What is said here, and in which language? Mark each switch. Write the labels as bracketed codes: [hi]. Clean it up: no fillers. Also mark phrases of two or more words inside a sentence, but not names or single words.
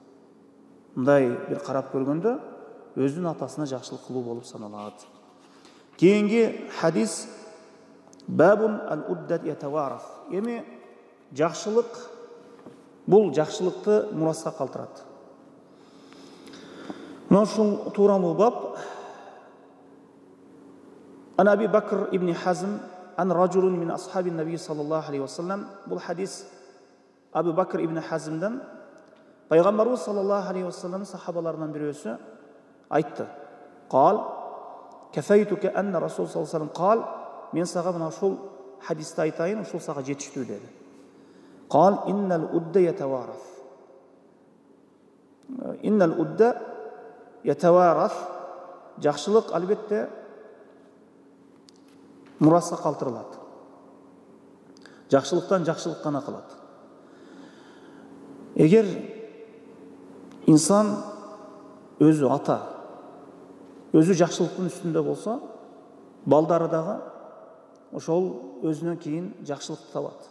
[ky] Мындай бир карап көргөндө өзүнүн атасына жакшылык кылуу болуп саналат. Кийинки хадис [ar] باب الود يتوارث. [ky] Эми жакшылык бул жакшылыкты мураска калтырат. Мына ушул тууралуу бап [ar] عن أبي بكر بن حزم عن رجل من أصحاب النبي صلى الله عليه وسلم. [ky] Бул хадис Абу Бакр ибн Хазмдан Пайгамбарыбыз [ar] صلى الله عليه وسلم [ky] сахабаларынан бирөөсү айтты. [ar] قال كفيتك أن رسول صلى الله عليه وسلم قال, [ky] мен сага мына ушул хадисти айтайын, ушул сага жетиштүү деди. [ar] قال إن الود يتوارث. إن الود يتوارث. [ky] Жакшылык албетте мураска калтырылат. Жакшылыктан жакшылык гана кылат. Эгер инсан өзү ата, өзү жакшылыктын үстүндө болсо, балдары дагы ошол өзүнөн кийин жакшылыкты табат.